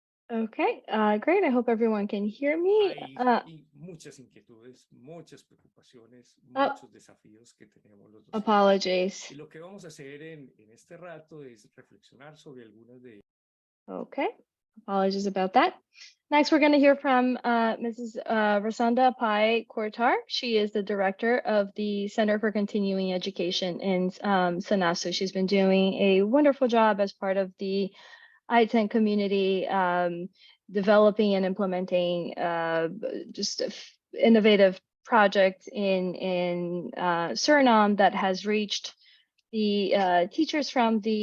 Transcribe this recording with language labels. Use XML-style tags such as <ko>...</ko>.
<en>Okay, great. I hope everyone can hear me.</en> <es>Hay muchas inquietudes, muchas preocupaciones, muchos desafíos que tenemos los docentes.</es> <en>Apologies.</en> <es>Y lo que vamos a hacer en este rato es reflexionar sobre algunas de</es> <en>Okay, Apologies about that. Next, we're going to hear from Mrs. Rasanda Pai Kortar. She is the director of the Center for Continuing Education in Sanasu. She's been doing a wonderful job as part of the I-10 community, developing and implementing just innovative projects in Suriname that has reached the teachers from</en>